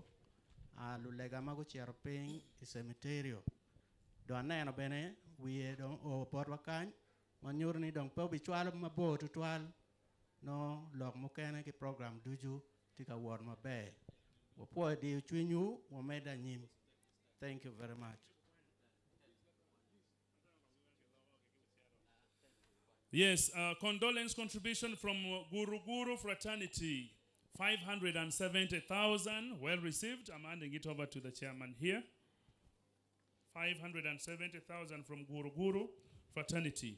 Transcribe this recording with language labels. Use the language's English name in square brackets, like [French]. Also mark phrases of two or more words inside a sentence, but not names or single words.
[Acoli] Lulega magu chierping cemeterio. Doaneno bene. Wiye don o pot wakany. Manyur ni dong po bichwal mabo tutwal. No log mukene ki program duju tika word mabe. Wapo di uchwinyu wameda nyim. [English] Thank you very much. Yes, condolence contribution from Guru Guru Fraternity, 570,000, well received. I'm handing it over to the chairman here. 570,000 from Guru Guru Fraternity.